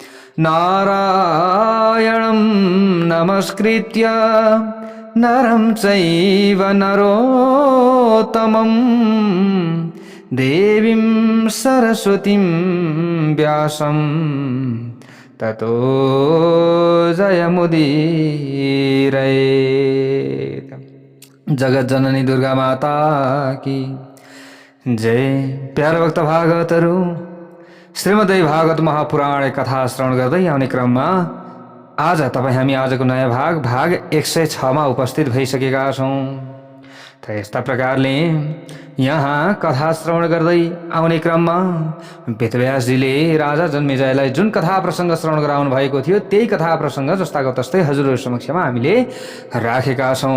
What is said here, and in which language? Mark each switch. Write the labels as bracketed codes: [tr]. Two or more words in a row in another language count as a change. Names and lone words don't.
[sa] नारायणं नमस्कृत्य नरं चैव नरोत्तमं देवीं सरस्वतीं व्यासं ततो जयमुदीरयेत्। [hi] जगत जननी दुर्गा माता की जय। [ne] प्यारे भक्त भागवतहरू, श्रीमद् भागवत महापुराण कथा श्रवण गर्दै आउने क्रममा आज हामी आजको नयाँ भाग 106 मा उपस्थित भइसकेका छौँ। त यस्ता प्रकारले यहाँ कथा श्रवण गर्दै आउने क्रममा वेदव्यासजीले राजा जन्मेजयलाई जुन कथा प्रसङ्ग श्रवण गराउनु भएको थियो त्यही कथा प्रसङ्ग जस्ताको तस्तै हजुरहरू समक्षमा हामीले राखेका छौँ।